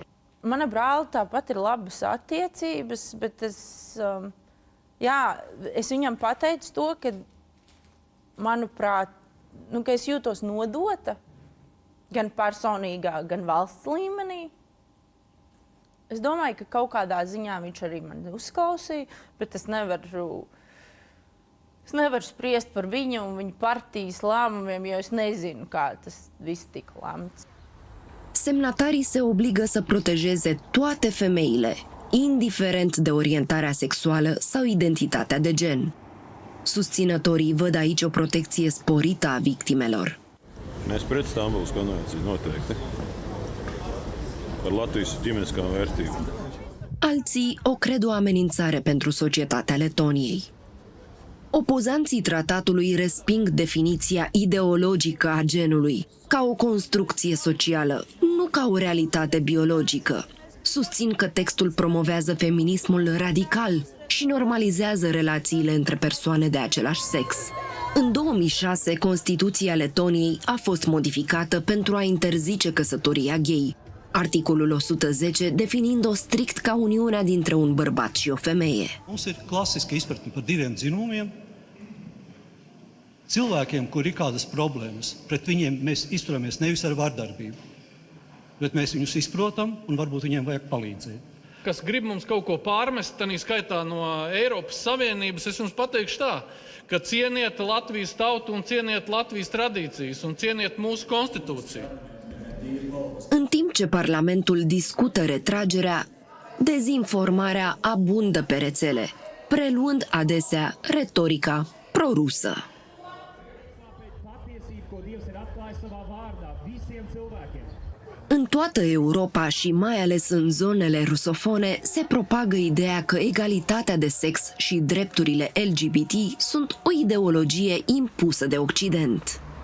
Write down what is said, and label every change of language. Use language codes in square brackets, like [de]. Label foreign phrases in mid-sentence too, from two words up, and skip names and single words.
[lv] Mana brāli tāpat ir labas attiecības, bet es viņam pateicu to, ka, manuprāt, ka es jūtos nodota gan personīgā, gan valsts līmenī. Es domāju, ka kaut kādā ziņā viņš arī mani uzklausīja, bet es nevaru spriest par viņu un viņa partijas lēmumiem, jo es nezinu, kā tas viss tika lemts. [ro] Semnatarii se obligă să protejeze toate femeile, indiferent de orientarea sexuală sau identitatea de gen. Susținătorii văd aici o protecție sporită a victimelor. [lv] Mēs pret Stambulas konvenciju noteikti. Par Latvijas ģimeniskām vērtībām. [ro] Alții o cred o amenințare pentru societatea Letoniei. Opozanții tratatului resping definiția ideologică a genului ca o construcție socială, nu ca o realitate biologică. Susțin că textul promovează feminismul radical și normalizează relațiile între persoane de același sex. În 2006, Constituția Letoniei a fost modificată pentru a interzice căsătoria gay, articolul 110 definind-o strict ca uniunea dintre un bărbat și o femeie. [lv] Mums ir klasiska izpratne par diviem dzimumiem. Cilvēkiem, kur ir kādas problēmas, pret viņiem mēs izturamies nevis ar vardarbību, bet mēs viņus izprotam un varbūt viņiem vajag palīdzēt. Kas grib mums kaut ko pārmest, tā skaitā no Eiropas Savienības, es jums pateikšu tā, ka cieniet Latvijas tautu un cieniet Latvijas tradīcijas un cieniet mūsu konstitūciju. [ro] În timp ce Parlamentul discută retragerea, dezinformarea abundă pe rețele, preluând adesea retorica prorusă. În toată Europa și mai ales în zonele rusofone se propagă ideea că egalitatea de sex și drepturile LGBT sunt o ideologie impusă de Occident.